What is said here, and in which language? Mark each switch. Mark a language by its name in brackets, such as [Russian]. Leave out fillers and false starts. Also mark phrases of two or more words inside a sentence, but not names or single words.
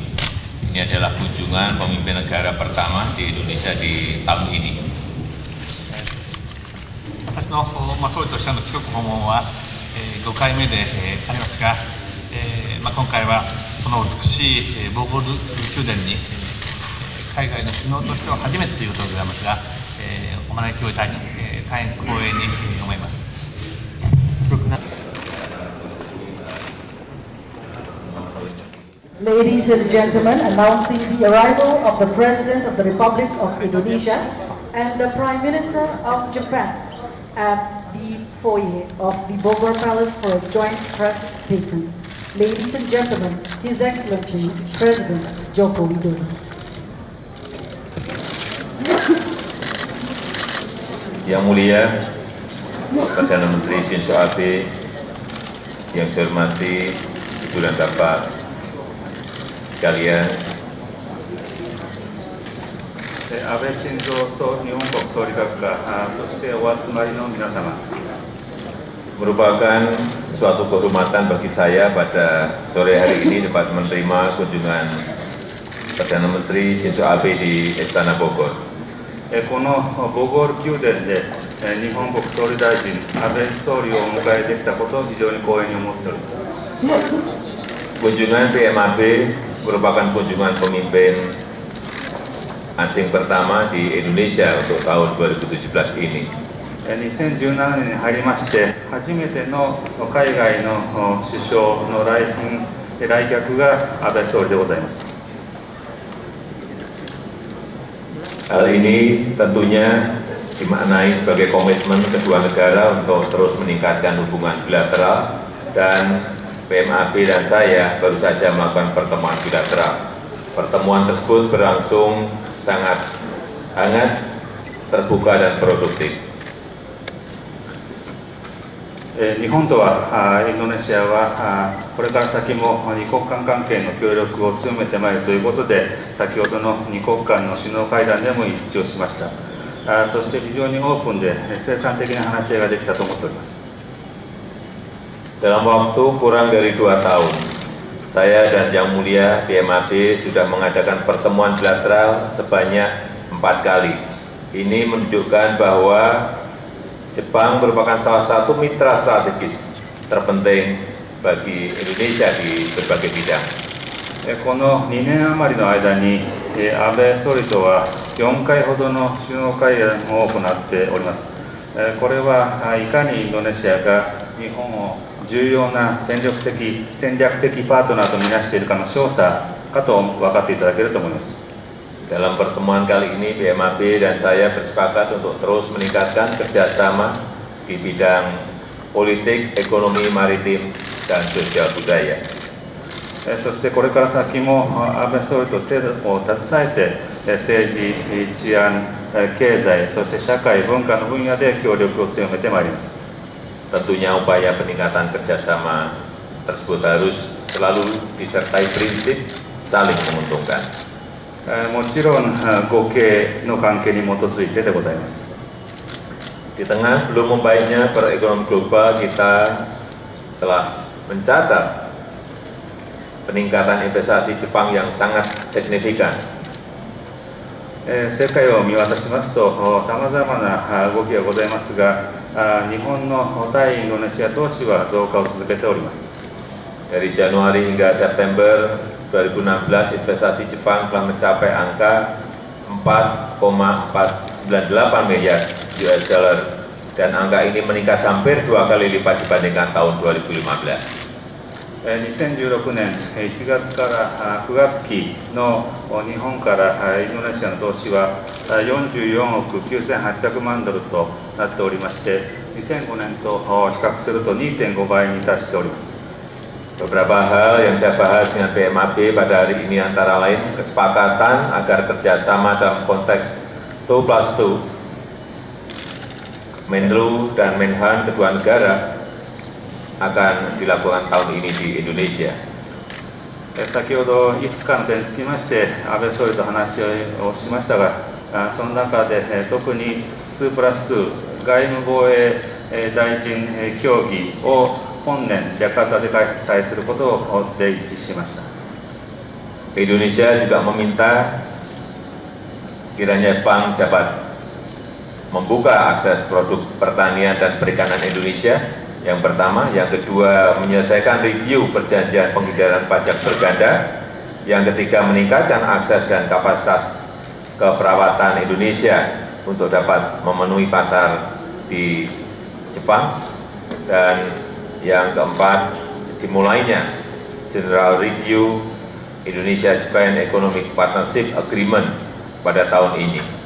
[Indonesian] Ini adalah kunjungan pemimpin negara pertama di Indonesia di tahun ini. [Japanese] 私の総理としての帰国訪問は、5回目で、ありますが、今回はこの美しいボーゴール宮殿に、海外の首脳としては初めてということでございますが、お招きをいただき、大変光栄に思います。 [English] Ladies and gentlemen, announcing the arrival of the President of the Republic of Indonesia and the Prime Minister of Japan at the foyer of the Bogor Palace for a joint press statement. Ladies and gentlemen, His Excellency President Joko Widodo. [Indonesian] Yang Mulia Perdana Menteri Shinzo Abe, yang saya hormati Ibu dan Bapak sekalian, [Japanese] 安倍晋三日本国総理閣下、そしてお集まりの皆様。 [Indonesian] merupakan suatu kehormatan bagi saya pada sore hari ini dapat menerima kunjungan Perdana Menteri Shinzo Abe di Istana Bogor. [Japanese] このボゴール宮殿で日本国総理大臣安倍総理をお迎えできたことを非常に光栄に思っております。 [Indonesian] Kunjungan PMAB merupakan kunjungan pemimpin asing pertama di Indonesia untuk tahun 2017 ini. [Japanese] 2017 年に入りまして初めての海外の首相の来客が安倍総理でございます。 [Indonesian] Hal ini tentunya dimaknai sebagai komitmen kedua negara untuk terus meningkatkan hubungan bilateral, dan PMAB dan saya baru saja melakukan pertemuan bilateral. Pertemuan tersebut berlangsung sangat hangat, terbuka dan produktif. [Japanese] 日本とはインドネシアはこれから先も二国間関係の協力を強めてまいるということで、先ほどの二国間の首脳会談でも一致をしました。そして非常にオープンで生産的な話し合いができたと思っております。 [Indonesian] Dalam waktu kurang dari 2 tahun, saya dan Yang Mulia PMAB sudah mengadakan pertemuan bilateral sebanyak 4 kali. Ini menunjukkan bahwa Jepang merupakan salah satu mitra strategis terpenting bagi Indonesia di berbagai bidang. [Japanese] この2年余りの間に、安倍総理とは4回ほどの首脳会談を行っております。これはいかにインドネシアが日本を重要な戦略的パートナーとみなしているかの証左かと分かっていただけると思います。 [Indonesian] Dalam pertemuan kali ini, PMAB dan saya bersepakat untuk terus meningkatkan kerjasama di bidang politik, ekonomi, maritim, dan sosial budaya. [Japanese] そしてこれから先も安倍総理と手を携えて政治、治安、経済、そして社会、文化の分野で協力を強めてまいります。 [Indonesian] Tentunya upaya peningkatan kerjasama tersebut harus selalu disertai prinsip saling menguntungkan. [Japanese] もちろん互恵の関係に基づいてでございます。 [Indonesian] Di tengah belum membaiknya perekonomian global, kita telah mencatat peningkatan investasi Jepang yang sangat signifikan. [Japanese] 世界を見渡しますと、さまざまな動きがございますが、日本の対インドネシア投資は増加を続けております。 [Indonesian] Dari Januari hingga September 2016, investasi Jepang telah mencapai angka 4,498 miliar [English] US dollar [Indonesian] dan angka ini meningkat hampir 2 kali lipat dibandingkan tahun 2015. [Japanese] 2016 年1月から9月期の日本からインドネシアの投資は44億9800万ドルとなっておりまして、2005年と比較すると 2.5 倍に達しております。 [Indonesian] Beberapa hal yang saya bahas dengan PMAB pada hari ini antara lain kesepakatan agar kerjasama dalam konteks 2+2 Menlu dan Menhan kedua negara akan dilakukan tahun ini di Indonesia. [Japanese] 先ほどいくつかの点につきまして安倍総理と話をしましたが、その中で特に 2+2 外務防衛大臣協議を本年ジャカルタで開催することで一致しました。 [Indonesian] Indonesia juga meminta kiranya Jepang dapat membuka akses produk pertanian dan perikanan Indonesia. Yang pertama, yang kedua menyelesaikan review perjanjian penghindaran pajak berganda, yang ketiga meningkatkan akses dan kapasitas keperawatan Indonesia untuk dapat memenuhi pasar di Jepang, dan yang keempat dimulainya [English] General Review [Indonesian] Indonesia-Japan Economic Partnership Agreement pada tahun ini.